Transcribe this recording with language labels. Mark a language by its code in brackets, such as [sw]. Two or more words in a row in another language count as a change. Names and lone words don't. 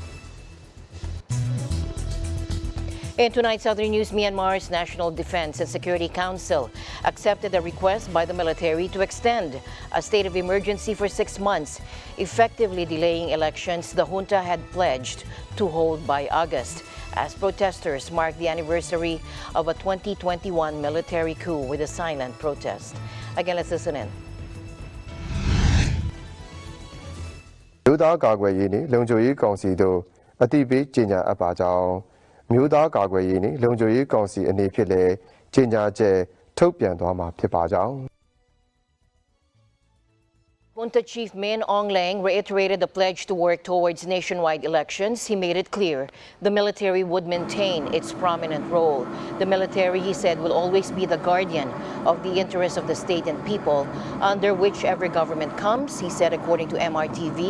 [en] In tonight's other news, Myanmar's National Defense and Security Council accepted a request by the military to extend a state of emergency for 6 months, effectively delaying elections the junta had pledged to hold by August, as protesters mark the anniversary of a 2021 military coup with a silent protest. Again, let's listen in. [my] မြို့သားကာကွယ်ရေးနှင့်လုံခြုံရေးကောင်စီတို့အသိပေးကြေညာအပ်ပါကြောင်းမြို့သားကာကွယ်ရေးနှင့်လုံခြုံရေးကောင်စီအနေဖြင့်လည်းကြေညာချက်ထုတ်ပြန်သွားမှာဖြစ်ပါကြောင်း [en] Junta Chief Min Aung Hlaing reiterated the pledge to work towards nationwide elections. He made it clear the military would maintain its prominent role. The military, he said, will always be the guardian of the interests of the state and people under whichever government comes, he said, according to MRTV.